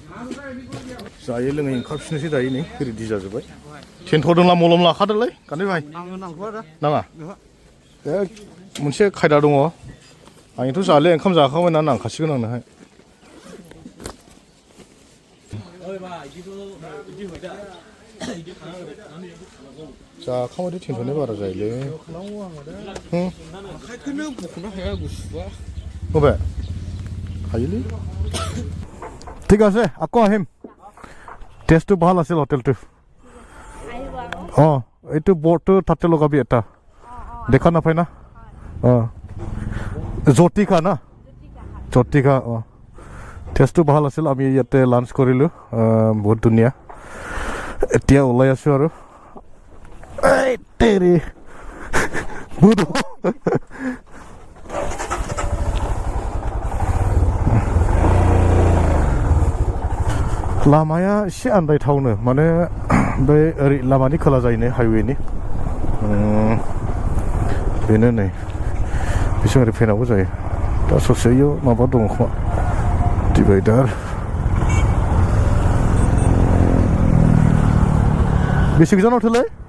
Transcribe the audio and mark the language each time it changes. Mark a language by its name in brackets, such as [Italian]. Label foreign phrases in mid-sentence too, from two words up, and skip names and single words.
[Bodo] जायै लोङै ओंखारफिननोसै दायो नै रेडि जाजोब्बाय थेनथ'दोंला मलम लाखादोलै गानै भाइ नाङा बे मोनसे खायदा दङ आंथ' जाले ओंखाम जाखांबाय ना नांखासिगोन आंनोहाय जाखांबाथाय थेनथ'नाय बारा जायोलै आखाइखौनो बख'नो हाया गुसुआ बबे हायोलै [Assamese] ঠিক আছে আকৌ আহিম টেষ্টটো ভাল আছিল হোটেলটো এইটো বৰ্ডটো তাতে লগাবি এটা দেখা নাপায় না জ্যোতিকা না জ্যোতিকা টেষ্টটো ভাল আছিল আমি ইয়াতে লাঞ্চ কৰিলোঁ বহুত ধুনীয়া এতিয়া ওলাই আছোঁ আৰু [Bodo] বহুত लामाया एसे आन्दायथावनो माने बे ओरै लामानि खोला जायो हाइवेनि बेनो नै बिथिं ओरै फैनांगौ जायो दा ससेयाव माबा दङ खोमा डिभाइडार बेसे गोजानाव थोलाय